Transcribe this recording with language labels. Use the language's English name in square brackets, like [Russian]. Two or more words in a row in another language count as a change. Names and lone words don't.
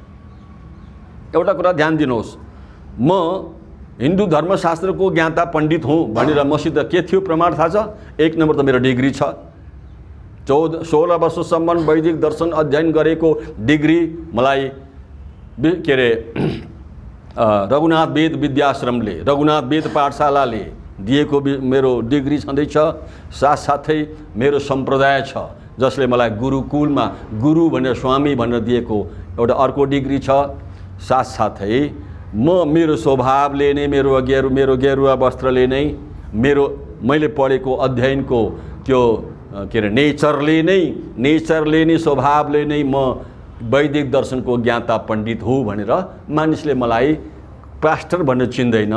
[Nepali] एउटा कुरा ध्यान दिनुहोस्। म हिन्दू धर्मशास्त्रको ज्ञाता पण्डित हुँ भनेर मसित के थियो प्रमाण थाहा छ? 1 नम्बर त मेरो डिग्री छ। 16 वर्षसम्म वैदिक दर्शन अध्ययन गरेको डिग्री मलाई के अरे रघुनाथ वेद विद्याश्रमले, रघुनाथ वेद पाठशालाले दिएको मेरो डिग्री छँदैछ। साथसाथै मेरो सम्प्रदाय छ जसले मलाई गुरुकुलमा गुरु भनेर, स्वामी भनेर दिएको एउटा अर्को डिग्री छ। साथसाथै मेरो स्वभावले नै मेरो गेरुवा वस्त्रले नै मैले पढेको अध्ययनको त्यो के अरे नेचरले नै स्वभावले नै म वैदिक दर्शनको ज्ञाता पण्डित हो भनेर मानिसले मलाई पास्टर भनेर चिन्दैन।